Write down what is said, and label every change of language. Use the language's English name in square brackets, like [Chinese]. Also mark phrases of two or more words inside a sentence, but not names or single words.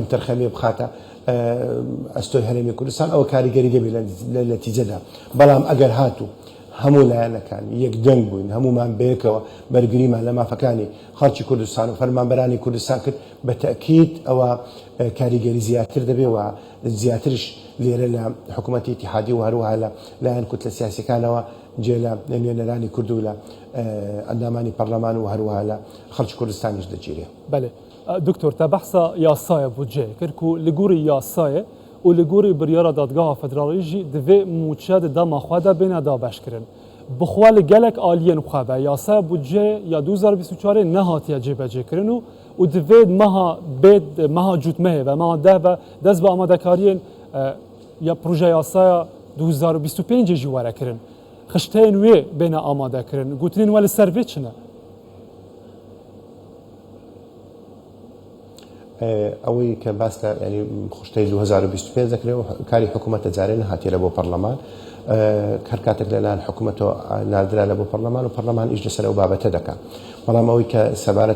[Central Kurdish] تەرخەمێ بخاتە ئەستۆی هەرێمی کوردستان ئەوە کاریگەری دەبێت لە نەتیجەدا بەڵام ئەگەر هاتوو هەموو لایەنەکان یەکدەنگ بووین هەمومان بەیەکەوە بەرگریمان لە مافەکانی خەڵکی کوردستان و فەرمانبەرانی کوردستان کرد بە تەکید ئەوە کاریگەری زیاتر دەبێ و زیاترش لێرە لە حکوومەتی اتحادی و هەروەها لە لایەن کوتلە سیاسیەکانەوە جێ لە نوێنەرانی کورد و لە ئەندامانی پەرلەمان و هەروەها لە خەڵکی کوردستانیش دەگیرێ. [Kurdish] بەڵێ دکتۆر تا بەحسا یاسایە بودجێ کرد و لە گوڕی یاسایە و لە گوڕی بڕیارە دادگاها فدرالیژی divê موچە di dema xwe de bêne dabeşkirin. Bixwe li gelek aliyên xwe be yasaya budcê ya 2024 nehatiye cêbecêkirin û divê meha cûtmehê ve meha deh ve dest bi amadekariyên ya proje yasaya 2025 jî were kirin. Xişteyên wê bêne amade kirin. Gotinên we li ser vê çi ne? [Central Kurdish] ئەوەی کە باس ینی خوشتەی 2025 دەکرێت کاری حکوومەتە جارێ نەهاتیە لە بۆ پەرلەمان هەر کاتێک لەلایەن حکوومەتەوە ناردرا لە بۆ پەرلەمان و پەرلەمان ئیش لەسەر ئەو بابەتە دەکات بەڵام ئەوەی کە سەبارەت